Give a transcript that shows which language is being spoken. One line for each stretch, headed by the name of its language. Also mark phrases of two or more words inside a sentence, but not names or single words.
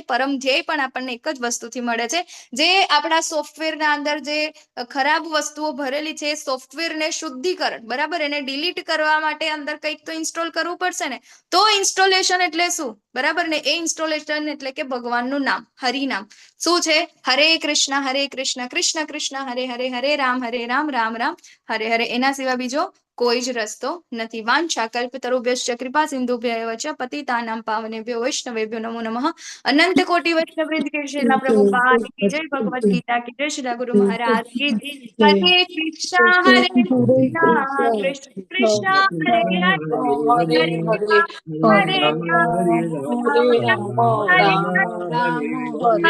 Gujarati: પરમ ધ્યેય પણ આપણને એક જ વસ્તુથી મળે છે. જે આપણા સોફ્ટવેરના અંદર જે ખરાબ વસ્તુઓ ભરેલી છે, સોફ્ટવેરને શુદ્ધિકરણ, બરાબર, એને ડિલીટ કરવા માટે અંદર કંઈક તો ઇન્સ્ટોલ કરવું પડશે ને. તો ઇન્સ્ટોલેશન એટલે શું? બરાબર ને, એ ઇન્સ્ટોલેશન એટલે કે ભગવાનનું નામ, હરિનામ. શું છે?
Sanskrit: हरे कृष्ण कृष्ण कृष्ण हरे हरे, हरे राम राम राम हरे हरे.
Gujarati: એના સિવાય બીજો કોઈ જ રસ્તો નથી.
Sanskrit: वाञ्छा कल्पतरुभ्यश्च कृपा सिन्धुभ्यैव च पतितानां पावनेभ्यो वैष्णवेभ्यो नमो नमः.
Hindi: अनंत कोटि वैष्णववृंद के श्रीला प्रभुपाद की जय, भगवद गीता की जय, श्रीला गुरु महाराज की जय.
Sanskrit: हरे कृष्ण कृष्ण कृष्ण हरे हरे, हरे राम हरे राम, राम राम हरे हरे.